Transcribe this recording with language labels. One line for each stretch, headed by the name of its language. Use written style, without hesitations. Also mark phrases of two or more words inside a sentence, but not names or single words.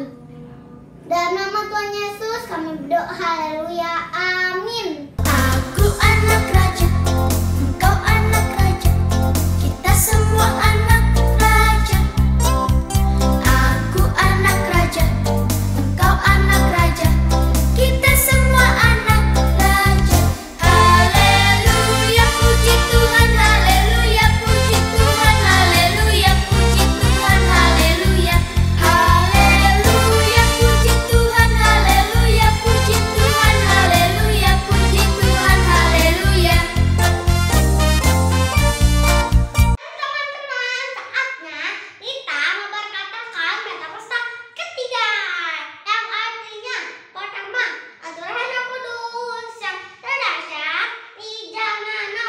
Indonesian: Dalam nama Tuhan Yesus kami berdoa, haleluya, amin. Aku anak raja, engkau anak raja, kita semua anak raja. Aku anak raja, engkau anak raja, kita semua anak raja. Haleluya, puji Tuhan, haleluya, puji Tuhan, haleluya, puji Tuhan, haleluya. Haleluya, puji Tuhan, haleluya, puji Tuhan, haleluya, puji Tuhan, haleluya. Teman-teman, saatnya kita memperkatakan metafora ketiga, yang artinya pertama, aturan Roh Kudus yang terdasar di Zamanau.